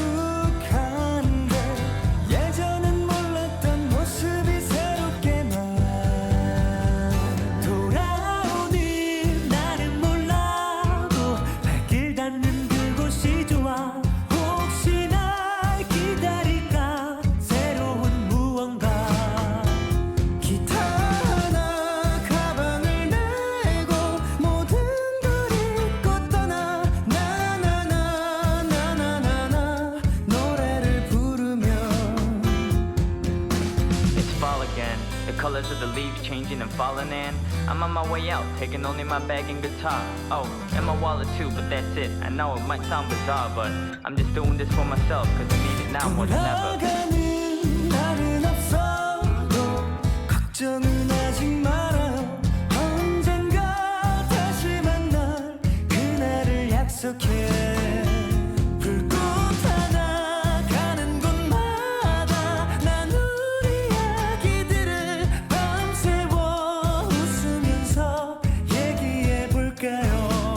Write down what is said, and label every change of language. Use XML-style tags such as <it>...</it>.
<ko>익숙한데 예전엔 몰랐던 모습이 새롭게만 돌아오는 나는 몰라도 발길 닿는 그곳이 좋아 혹시나 기다릴까 새로운 무언가 기타 하나 가방을 메고 모든 걸 잊고 떠나 나나나나나나나 노래를 부르며</ko> <en>It's fall again. The colors of the leaves changing and falling in. I'm on my way out, taking only my bag and guitar. Oh, and my wallet too, but that's it. I know it might sound bizarre, but I'm just doing this for myself, cause I need it now more than ever.</en> <ko>돌아가는 날은 없어도 걱정은 하지 말아요 언젠가 다시 만날 그날을 약속해 불꽃 하나 가는 곳마다 난 우리 이야기들을 밤새워 웃으면서 얘기해볼까요</ko>